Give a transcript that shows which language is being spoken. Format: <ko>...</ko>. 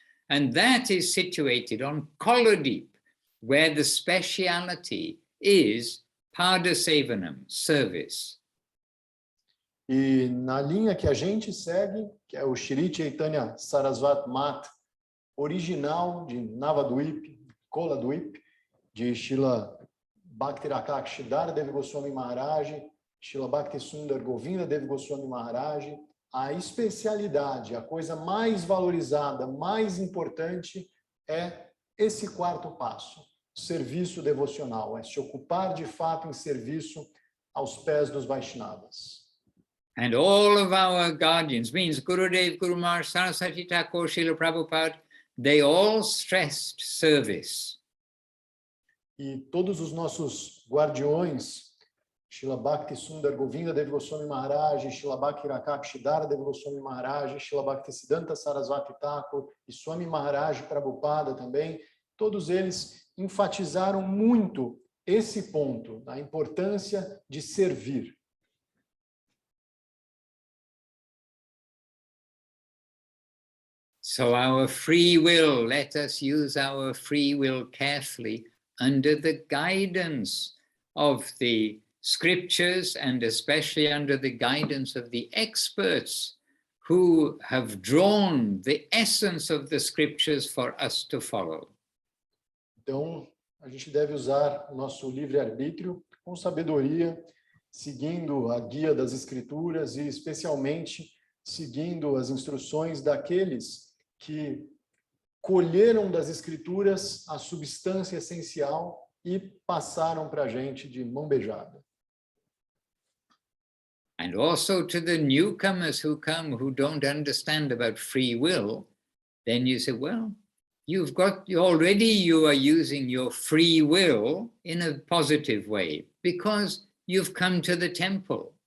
<en>And that is situated on Koladip, where the speciality is Pada Sevanam, service.</en> <pt>E na linha que a gente segue, que é o Sri Chaitanya Saraswat Math, original de Navadvip, Koladvip, de Srila Bhakti-Rakshidhara Dev Goswami Maharaj, Srila Bhakti-Sundar Govinda Dev Goswami Maharaj, a especialidade, a coisa mais valorizada, mais importante é esse quarto passo, serviço devocional, é se ocupar de fato em serviço aos pés dos Vaishnavas.</pt> <en>And all of our guardians, means Gurudev, Guru Maharaj, Saraswati Thakur, Srila Prabhupada, they all stressed service.</en> <pt>E todos os nossos guardiões, Srila Bhakti Sundar Govinda Dev Goswami Maharaj, Srila Bhakti Rakshidhara Dev Goswami Maharaj, Srila Bhakti Siddhanta Saraswati Thakur e Swami Maharaj Prabhupada também, todos eles enfatizaram muito esse ponto, a importância de servir.</pt> <en>So our free will, let us use our free will carefully under the guidance of the scriptures and especially under the guidance of the experts who have drawn the essence of the scriptures for us to follow.</en> <pt>Então, a gente deve usar o nosso livre-arbítrio com sabedoria, seguindo a guia das escrituras e especialmente seguindo as instruções daqueles que colheram das escrituras a substância essencial e passaram para a gente de mão beijada.</pt> <en>And also to the newcomers who come who don't understand about free will, then you say, well, you are using your free will in a positive way because you've come to the temple.</en>